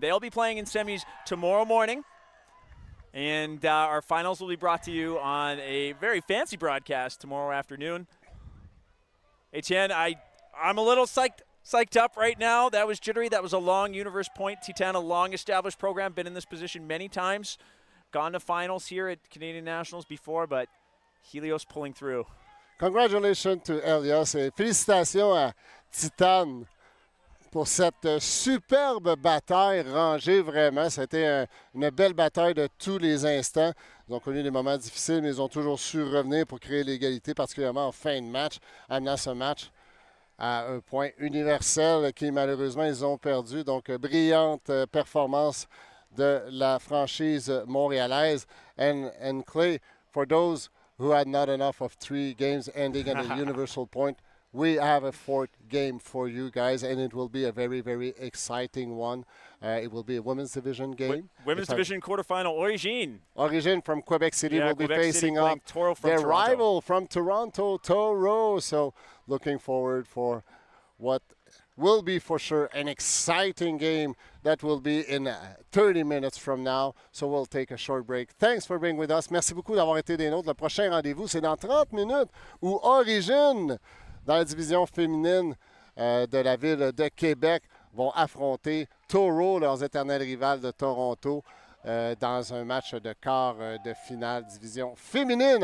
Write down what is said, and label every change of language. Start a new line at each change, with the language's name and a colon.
English: They'll be playing in semis tomorrow morning, and our finals will be brought to you on a very fancy broadcast tomorrow afternoon. Etienne, I'm a little psyched up right now. That was jittery. That was a long universe point. Titane, a long-established program, been in this position many times, gone to finals here at Canadian Nationals before, but Helios pulling through. Congratulations to Helios
French: et félicitations à Titane pour cette superbe bataille rangée, vraiment. C'était une belle bataille de tous les instants. Ils ont connu des moments difficiles, mais ils ont toujours su revenir pour créer l'égalité, particulièrement en fin de match, amenant ce match à un point universel qui, malheureusement, ils ont perdu. Donc, brillante performance de la franchise montréalaise.
English: And Clay, for those who had not enough of 3 games ending at a universal point, we have a 4th game for you guys, and it will be a very, very exciting one. It will be a women's division game. Women's division quarterfinal, Origin from Quebec City will be facing up their rival from Toronto, Toro. So looking forward for what will be for sure an exciting game that will be in 30 minutes from now. So we'll take a short break. Thanks for being with us.
French: Merci beaucoup d'avoir été des nôtres. Le prochain rendez-vous, c'est dans 30 minutes où Origin, dans la division féminine de la ville de Québec, vont affronter Toro, leurs éternels rivales de Toronto, dans un match de quart de finale division féminine.